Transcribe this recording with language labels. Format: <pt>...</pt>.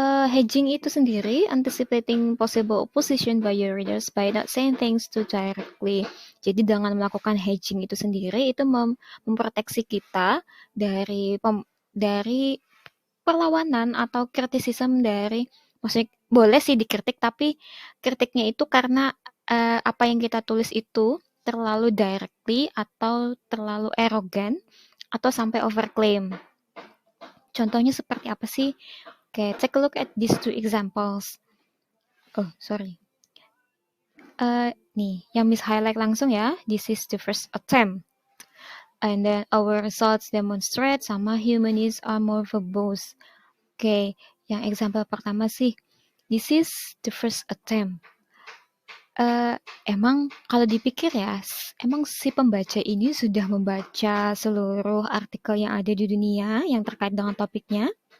<en>Hedging</en> <id>itu sendiri</id> <en>anticipating possible opposition by your readers by not saying things too directly.</en> <id>Jadi dengan melakukan hedging itu sendiri itu memproteksi kita dari perlawanan atau kritisisme dari, maksudnya boleh sih dikritik tapi kritiknya itu karena apa yang kita tulis itu terlalu directly atau terlalu erogan atau sampai overclaim. Contohnya seperti apa sih?</id> <en>Okay, take a look at these two examples. Oh, sorry.</en> <id>Nih, yang Miss highlight langsung ya.</id> <en>This is the first attempt. And then our results demonstrate</en> <id>sama</id> <en>humanists are more verbose.</en> <id>Okay, yang example pertama sih.</id> <en>This is the first attempt.</en> <id>Emang kalau dipikir ya, emang si pembaca ini sudah membaca seluruh artikel yang ada di dunia yang terkait dengan topiknya?</id>